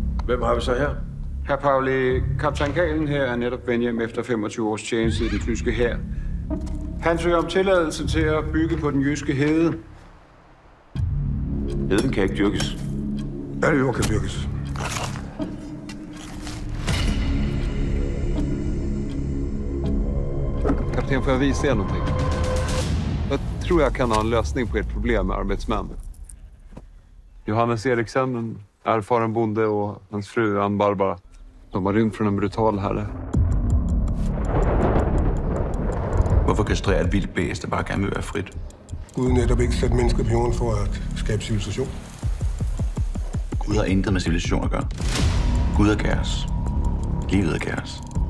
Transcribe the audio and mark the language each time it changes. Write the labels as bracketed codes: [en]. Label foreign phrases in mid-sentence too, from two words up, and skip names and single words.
[da] Hvem har vi så her? Herr Pauli, kaptajn Kalen her er netop vendt hjem efter 25 års tjeneste i den tyske hær. Han søger om tilladelse til at bygge på den jyske hede. Heden kan ikke dyrkes. Alle jord kan dyrkes. [sv] Kapten, får jag visa er någonting? Jag tror jag kan ha en lösning på ert problem med arbetsmän. Johannes Eriksen, en erfaren bonde, och hans fru Ann Barbara. De har rymt från en brutal herre. [da] Hvorfor kastrere et vildt bæst, der bare gerne vil være frit? Gud netop ikke sætte mennesker på jorden for at skabe civilisation. Gud har intet med civilisation at gøre. Gud er kaos. Livet er kaos.